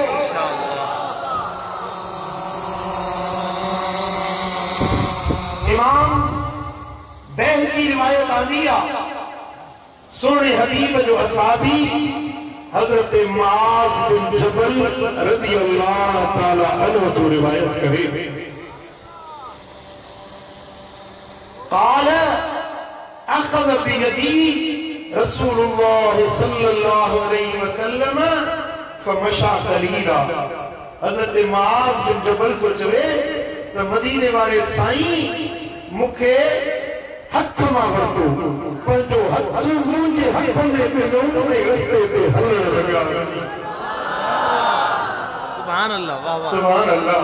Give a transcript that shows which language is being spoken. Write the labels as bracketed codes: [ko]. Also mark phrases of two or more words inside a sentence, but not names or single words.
[sd] इमाम बैहकी रिवायत आंदी आहे, सोने हबीब जो असहाबी हजरत मुआज़ बिन जबल [ar] رضي الله تعالى عنه [sd] तो रिवायत करे, [ar] قال أخذ بيدي رسول الله صلى الله عليه وسلم فمشى قليلا. [sd] हजरत मुआज़ बिन जबल को चवे त मदीने वाले साईं मुखे हथ मां वरतो, पंहिंजो हथ मुंहिंजे हथ में पियो उन रस्ते ते हलण लॻा। [ar] سبحان الله, [sd] वाह वाह [ar] سبحان الله.